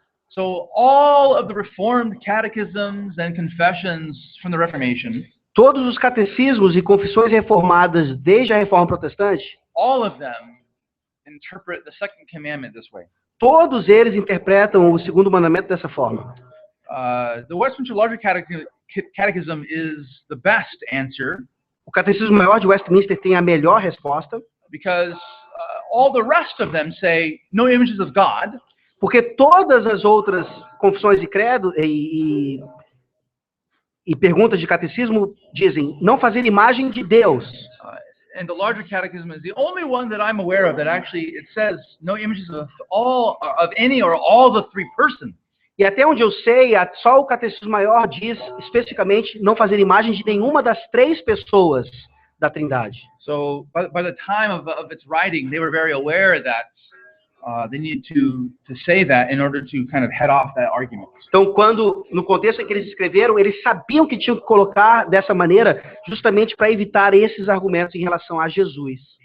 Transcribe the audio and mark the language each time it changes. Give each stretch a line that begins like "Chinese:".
English: So all of the Reformed catechisms and confessions from the Reformation.
Portuguese: Todos os catecismos e confissões reformadas desde a Reforma Protestante.
English: All of them interpret the second commandment this way.
Portuguese: Todos eles interpretam o segundo mandamento dessa forma.
English: The Westminster Larger Catechism is the best answer.
Portuguese: O Catecismo Maior de Westminster tem a melhor resposta.
English: Because all the rest of them say no images of God.
Portuguese: Porque todas as outras confissões de credo e perguntas de catecismo dizem não fazer imagem de Deus.
English: And the Larger Catechism is the only one that I'm aware of that actually it says no images of any or all the three persons.
Portuguese: E até onde eu sei, só o Catecismo Maior diz especificamente não fazer imagem de nenhuma das três pessoas da Trindade.
English: So by the time of its writing, they were very aware that they needed to say that in order to kind of head off that argument.
Portuguese: Então, no contexto em que eles escreveram, eles sabiam que tinham que colocar dessa maneira, justamente para evitar esses argumentos em relação a Jesus.